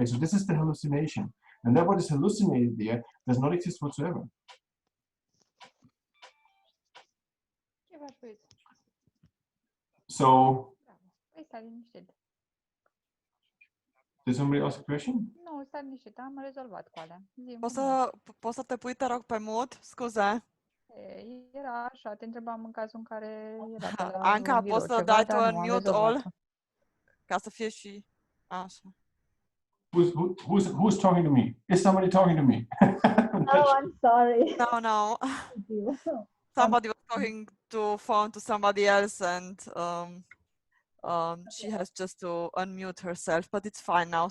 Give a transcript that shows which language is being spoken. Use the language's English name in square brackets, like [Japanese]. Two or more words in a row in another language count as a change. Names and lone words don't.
[English] So this is the hallucination. And that what is hallucinated there does not exist whatsoever. So, did somebody ask a question? [Romanian] Nu, stai liniștit, am rezolvat cu alea. Poți să te pui, te rog, pe mute? Scuze. Era așa, te întrebam în cazul în care era pe la Anca, birou poți să ceva, dai tu dar în nu, am [English] mute all? [Romanian] rezolvat-o. Ca să fie și așa. [English] Who's talking to me? Is somebody talking to me? Oh, I'm sorry. No. Thank you. Somebody was talking to phone to somebody else, and she has just to unmute herself, but it's fine now.